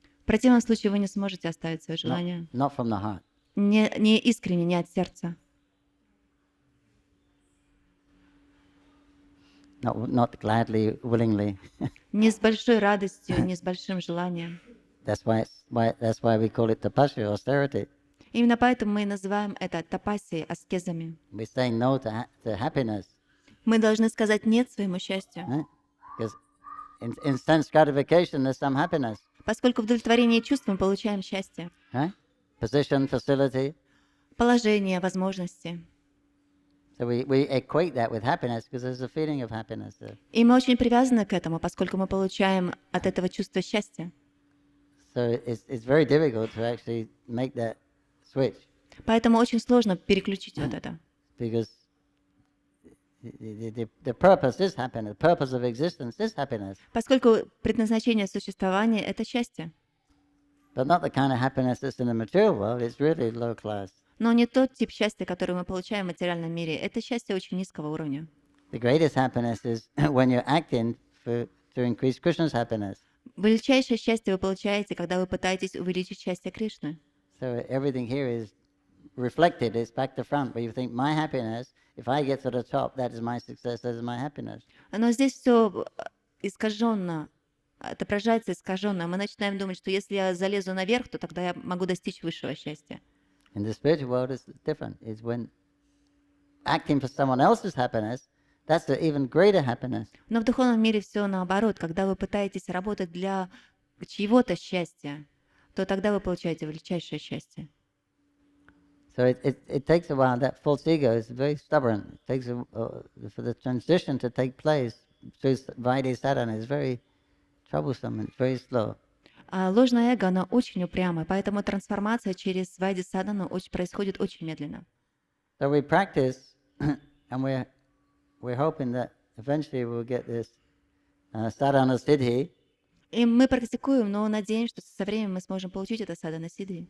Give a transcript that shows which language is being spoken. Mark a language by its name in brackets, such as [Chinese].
[Russian] В противном случае вы не сможете оставить свое желание. [English] Not from the heart. [Russian] Не искренне, не от сердца. [English] Not gladly, willingly. [Russian] Не с большой радостью, не с большим желанием. [English] That's why we call it tapasya, austerity. [Russian] Именно поэтому мы и называем это тапасией, аскезами. [English] We say no to happiness. [Russian] Мы должны сказать «нет» своему счастью. [English] Because in sense gratification, there's some happiness. [Russian] Поскольку в удовлетворении чувств мы получаем счастье. [English] Position, facility. [Russian] Положение, возможности. [English] So we equate that with happiness because there's a feeling of happiness there. [Russian] И мы очень привязаны к этому, поскольку мы получаем от этого чувство счастья. [English] So it's very difficult to actually make that switch. [Russian] Поэтому очень сложно переключить вот это. [English] Because the purpose is happiness. The purpose of existence is happiness. [Russian] Поскольку предназначение существования — это счастье. [English] But not the kind of happiness that's in the material world. It's really low class. [Russian] Но не тот тип счастья, который мы получаем в материальном мире. Это счастье очень низкого уровня. [English] The greatest happiness is when you're acting to increase Krishna's happiness. [Russian] Величайшее счастье вы получаете, когда вы пытаетесь увеличить счастье Кришны. [English] So everything here is reflected. It's back to front. Where you think my happiness, if I get to the top, that is my success. That is my happiness. [Russian] Но здесь все искаженно, отображается искаженно. Мы начинаем думать, что если я залезу наверх, то тогда я могу достичь высшего счастья. [English] In the spiritual world, it's different. It's when acting for someone else's happiness, that's an even greater happiness. [Russian] Но в духовном мире все наоборот. Когда вы пытаетесь работать для чьего-то счастья, то тогда вы получаете величайшее счастье. [English] So it takes a while. That false ego is very stubborn. It takes for the transition to take place through Vaidhi sadhana is very troublesome and very slow. [Russian] А ложное эго, оно очень упрямое, поэтому трансформация через Вайди садану происходит очень медленно. [English] So we practice, and we're hoping that eventually we'll get this sadhana siddhi. [Russian] И мы практикуем, но надеемся, что со временем мы сможем получить это садана сиддхи.